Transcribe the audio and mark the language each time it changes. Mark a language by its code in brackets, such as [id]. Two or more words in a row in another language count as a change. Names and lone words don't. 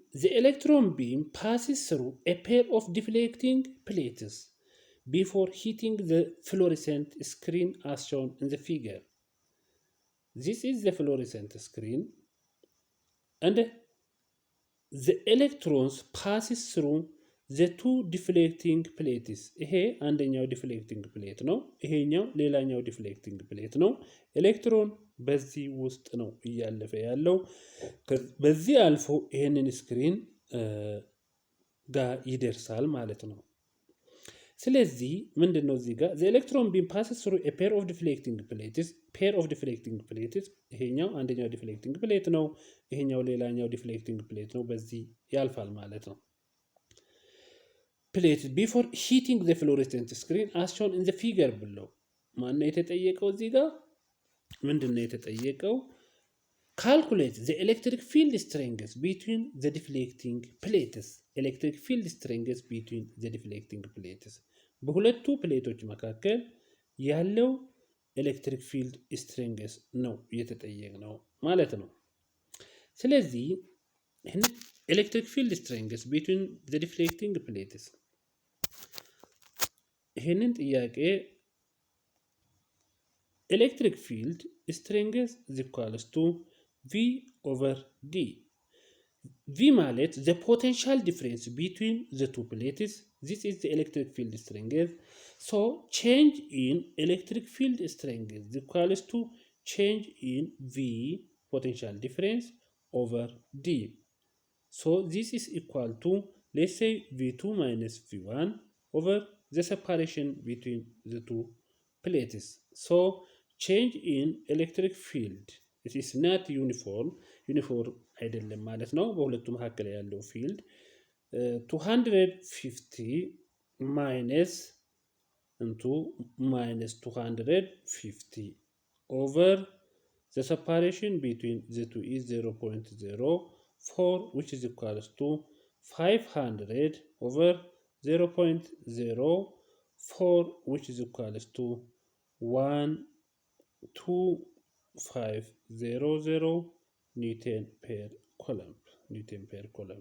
[en] The electron beam passes through a pair of deflecting plates before hitting the fluorescent screen as shown in the figure. This is the fluorescent screen and the electrons passes through the two deflecting plates. [am] ይሄ አንደኛው [en] deflecting plate [am] ነው። ይሄኛው ሌላኛው [en] deflecting plate [am] ነው። ኤሌክትሮን በዚህ ውስጥ ነው እያለፈ ያለው። በዚህ አልፎ ይሄንን ስክሪን ጋር ይደርሳል ማለት ነው። ስለዚህ ምንድነው እዚህ ጋር [en] the electron beam passes through a pair of deflecting plates [am] ይሄኛው አንደኛው [en] deflecting plate [am] ነው። ይሄኛው ሌላኛው [en] deflecting plate [am] ነው። በዚህ ያልፋል ማለት ነው። [en] plate before hitting the fluorescent screen as shown in the figure below. [am] ማነው የተጠየቀው እዚህ ጋር? ምንድነው የተጠየቀው? [en] Calculate the electric field strength between the deflecting plates. [am] በሁለቱ ፕሌቶች መካከል ያለው [en] electric field strength [am] ነው የተጠየቅነው ማለት ነው። ስለዚህ [en] electric field strength between the deflecting plates [am] ይሄንን ጥያቄ [en] electric field strength is equals to V over D. V ማለት the potential difference between the two plates. This is the electric field strength. So change in electric field strength is equals to change in V potential difference over D. So this is equal to, let's say, V2 minus V1 over the separation between the two plates. So change in electric field, it is not uniform [am] አይደለም ማለት ነው። በሁለቱ መካከል ያለው ፊልድ [en] 250 minus into minus 250 over the separation between the two is 0.04, which is equals to 500 over 0.04, which is equals to 12500 Newton per coulomb.